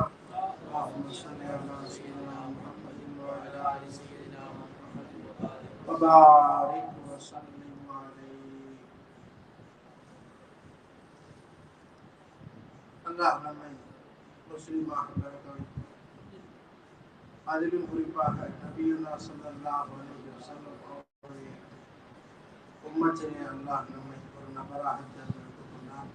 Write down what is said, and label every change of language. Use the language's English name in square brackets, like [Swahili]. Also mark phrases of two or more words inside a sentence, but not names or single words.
[Arabic] اللهم صل على سيدنا محمد وعلى آل سيدنا محمد وبارك وسلم [Tamil] அல்லாஹ் நம்மை முஸ்லிமாக பிறக்க வைத்து அதிலும் குறிப்பாக நபியுல்லா [Arabic] صلى الله عليه وسلم [Tamil] அவருடைய உம்மத்திலே அல்லாஹ் நம்மை ஒரு நபராக தேர்ந்தெடுத்துக் கொண்டார்.